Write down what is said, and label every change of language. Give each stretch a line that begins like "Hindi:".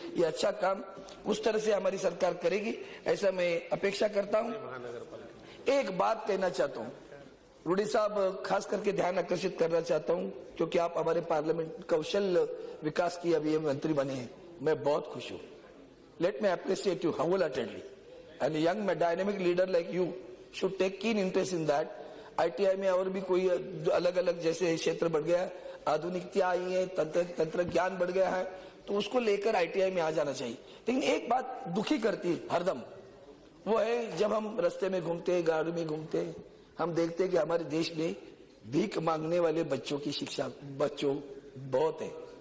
Hindi: ये अच्छा काम उस तरह से हमारी सरकार करेगी, ऐसा मैं अपेक्षा करता हूं। एक बात कहना चाहता हूं, रूडी साहब, खास करके ध्यान आकर्षित करना चाहता हूं, क्योंकि आप हमारे पार्लियामेंट कौशल विकास की अभी मंत्री बने हैं, मैं बहुत खुश हूं।
English: Let me appreciate you wholeheartedly, and a young dynamic leader like you should take keen interest in that।
Hindi: ITI में और भी कोई अलग अलग जैसे क्षेत्र बढ़ गया, आधुनिकता आई है, तंत्र ज्ञान बढ़ गया है, तो उसको लेकर ITI में आ जाना चाहिए। लेकिन एक बात दुखी करती है हरदम, वो है जब हम रास्ते में घूमते, गाड़ी में घूमते, हम देखते हैं कि हमारे देश में भीख मांगने वाले बच्चों की शिक्षा बहुत है।